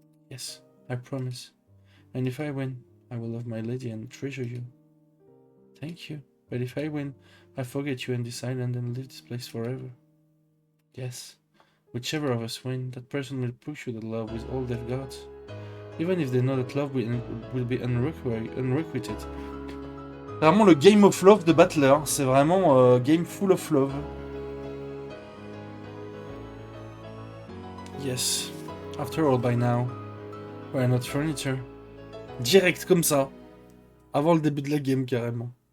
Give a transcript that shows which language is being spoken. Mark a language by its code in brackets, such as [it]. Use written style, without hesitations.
[en] Yes, I promise. And if I win, I will love my lady and treasure you. Thank you. But if I win, I forget you and this island and leave this place forever. Yes, whichever of us win, that person will pursue the love with all they've got. Even if they know that love will be unrequited. [fr] C'est vraiment le Game of Love de Battler, c'est vraiment [en] Game Full of Love. Yes, after all by now, we're not furniture. [fr] Direct comme ça, avant le début de la game carrément.